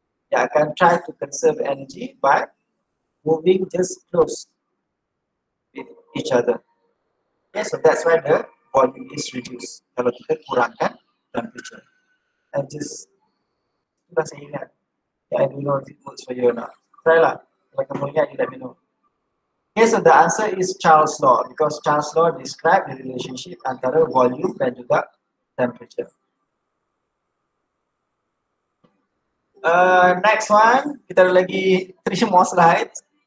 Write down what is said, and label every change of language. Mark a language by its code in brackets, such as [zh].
[ms] Dia akan [en] try to conserve energy by moving just close with each other. Okay, so that's why the volume is reduced. [ms] Kalau kita kurangkan temperature. [en] And just, [ms] sudah saya ingat. [en] I don't know if it works for you or not. Try lah. [ms] Kalau kamu ingat, [en] you let me know. Okay, so the answer is Charles' law because Charles' law describe the relationship [ms] antara [en] volume [ms] dan juga [en] temperature. Next one, [ms] kita ada lagi [en] 3 more slides.